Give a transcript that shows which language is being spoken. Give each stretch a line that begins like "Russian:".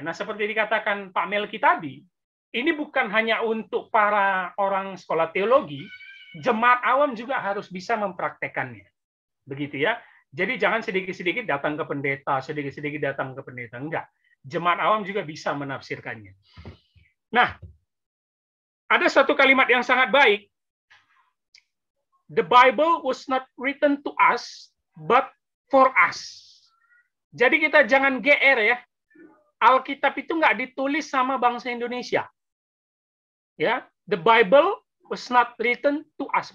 Indonesian: Nah, seperti dikatakan Pak Melki tadi, ini bukan hanya untuk para orang sekolah teologi, jemaat awam juga harus bisa mempraktekannya. Begitu ya. Jadi jangan sedikit-sedikit datang ke pendeta, sedikit-sedikit datang ke pendeta. Enggak. Jemaat awam juga bisa menafsirkannya. Nah, ada satu kalimat yang sangat baik.
English: The Bible was not written to us, but for us.
Indonesian: Jadi kita jangan GR ya. Alkitab itu nggak ditulis sama bangsa Indonesia.
English: Ya, the Bible was not written to us.